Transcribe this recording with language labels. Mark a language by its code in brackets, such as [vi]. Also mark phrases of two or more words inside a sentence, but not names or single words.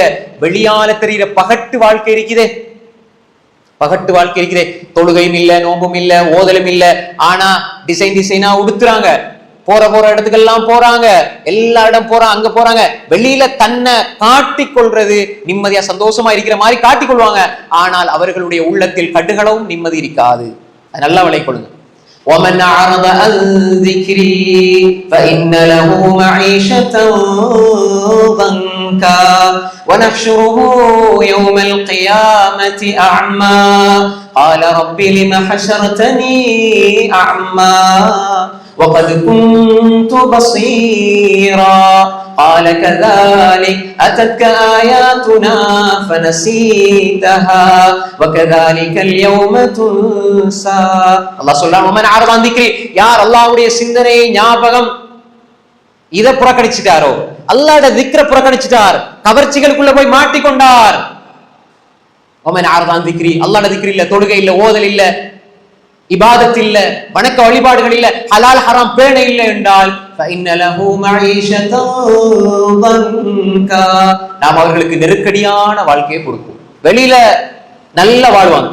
[ta] வெளியால தெரிகிற பகட்டு வாழ்க்கை இருக்குதே, தொழுகையும் இல்ல, நோம்பும் இல்ல, ஓதலும் இல்ல, ஆனா டிசைனா உடுத்துறாங்க, போற இடத்துக்கெல்லாம் போறாங்க, எல்லா இடம் போறாங்க, அங்க போறாங்க. வெளியில தன்னை காட்டிக் கொள்றது, நிம்மதியா சந்தோஷமா இருக்கிற மாதிரி காட்டிக் கொள்வாங்க. ஆனால் அவர்களுடைய உள்ளத்தில் கடுகளவும் நிம்மதி இருக்காது. நல்லா விளங்கிக் கொள்ளுங்க. [ar] وَمَنْ أَعْرَضَ عَنْ ذِكْرِي فَإِنَّ لَهُ مَعِيشَةً ضَنكًا وَنَحْشُرُهُ يَوْمَ الْقِيَامَةِ أَعْمَى قَالَ رَبِّ لِمَ حَشَرْتَنِي أَعْمَى وَقَدْ كُنْتُ بَصِيرًا قَالَ كَذَلِكَ أَتَتْكَ آيَاتُنَا فَنَسِيتَهَا وَكَذَلِكَ الْيَوْمَ تُنْسَى. [ta] அல்லாஹ் சொல்றான், [ar] وَمَنْ أَعْرَضَ عَنْ ذِكْرِي, [ta] யார் அல்லாஹ்வுடைய சிந்தனை, ஞாபகம் இத புறக்கணிச்சிட்டாரோ, அல்லாஹ்வுடைய திக்ர புறக்கணிச்சிட்டார், கவர்ச்சிகளுக்குள்ள போய் மாட்டிக்கொண்டார். [ar] وَمَنْ أَعْرَضَ عَنْ ذِكْرِي, [ta] அல்லாஹ்வுடைய திக்ர் இல்ல, தொழுகை இல்ல, ஓதல் இல்ல, இபாதத் இல்ல, வணக்க வழிபாடுகள் இல்ல, ஹலால் ஹராம் பேண இல்ல என்றால் நாம் அவர்களுக்கு நெருக்கடியான வாழ்க்கையை கொடுக்கும். வெளியில நல்லா வாழ்வாங்க.